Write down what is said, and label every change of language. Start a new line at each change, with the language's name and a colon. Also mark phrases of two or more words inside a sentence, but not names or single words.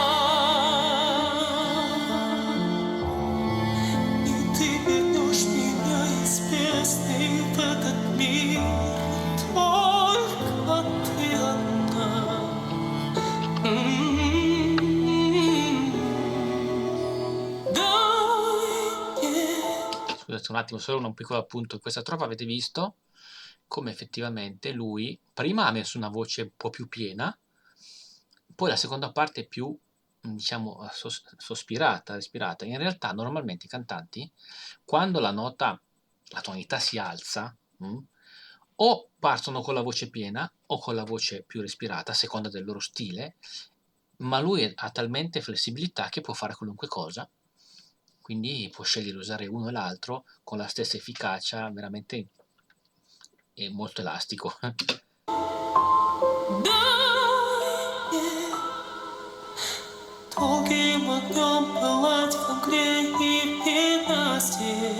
Russian: И ты вернешь меня из бездны в этот мир. Только ты одна. Дай мне.
Italian: Scusate un attimo, solo un piccolo appunto. In questa trova avete visto come effettivamente lui prima ha messo una voce un po' più piena, poi la seconda parte è più, diciamo, sospirata, respirata. In realtà normalmente i cantanti, quando la tonalità si alza, o partono con la voce piena o con la voce più respirata, a seconda del loro stile, ma lui ha talmente flessibilità che può fare qualunque cosa, quindi può scegliere di usare uno e l'altro con la stessa efficacia, veramente è molto elastico.
Russian: Долгий огнем пылать в огне невинности.